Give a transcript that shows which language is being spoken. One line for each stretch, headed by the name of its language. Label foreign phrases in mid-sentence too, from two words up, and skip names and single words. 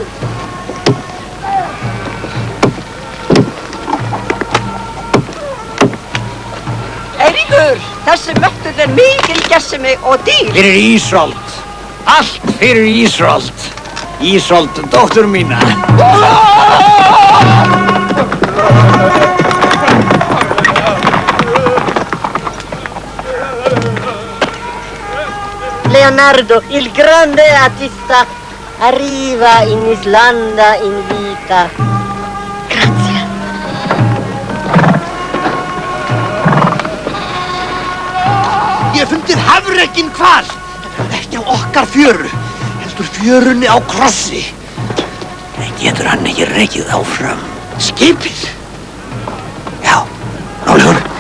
Icelandic: Eiríkur, þessi möttur er mikil gersemi og dýr. Fyrir Ísold. Allt fyrir Ísold. Ísold, dóttur mína.
Italian: Leonardo, il grande artista, arriva in Islanda in vita. Grazie.
Icelandic: Ég fundir hafrekin hval. Ekki á okkar fjöru, heldur fjörunni á Krossi. Getur hann ekki rekið áfram? Skipið? Já, rólegur.